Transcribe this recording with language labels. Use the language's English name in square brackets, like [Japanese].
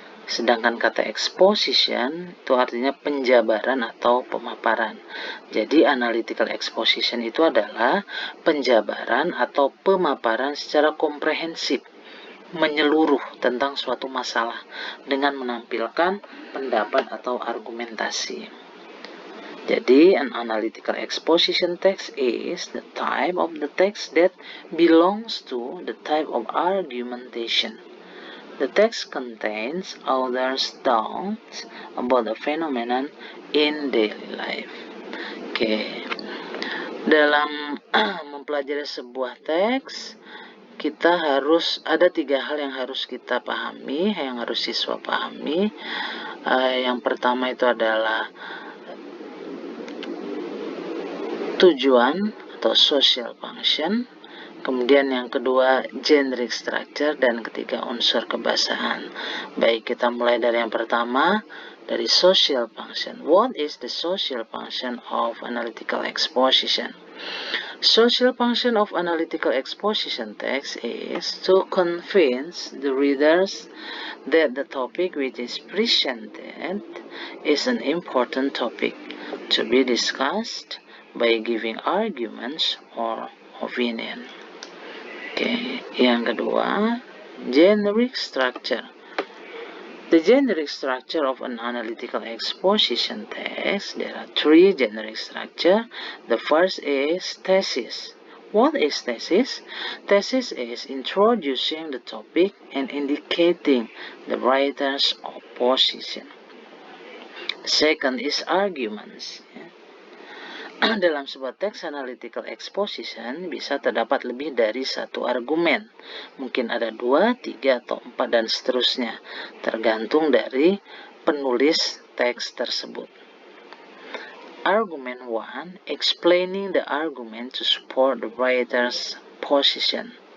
[Indonesian] Sedangkan kata exposition itu artinya penjabaran atau pemaparan. Jadi analytical exposition itu adalah penjabaran atau pemaparan secara komprehensif, menyeluruh tentang suatu masalah dengan menampilkan pendapat atau argumentasi. [English] Jadi, an analytical exposition text is the type of the text that belongs to the type of argumentation. The text contains author's thoughts about the phenomenon in daily life. Oke. [Indonesian] Dalam mempelajari sebuah teks, kita harus ada 3 hal yang harus kita pahami, yang harus siswa pahami. Yang pertama itu adalah tujuan atau social function. Kemudian yang kedua generic structure, dan ketiga unsur kebahasaan. Baik, kita mulai dari yang pertama, dari social function. [English] What is the social function of analytical exposition? Social function of analytical exposition text is to convince the readers that the topic which is presented is an important topic to be discussed by giving arguments or opinion. [Indonesian] Oke, yang kedua, generic structure. [English] The generic structure of an analytical exposition text, there are 3 generic structure. The first is thesis. What is thesis? Thesis is introducing the topic and indicating the writer's position. The second is arguments. [Indonesian] Dalam sebuah teks analytical exposition bisa terdapat lebih dari 1 argumen. Mungkin ada 2, 3, atau 4, dan seterusnya, tergantung dari penulis teks tersebut. [English] Argument 1, explaining the argument to support the writer's position.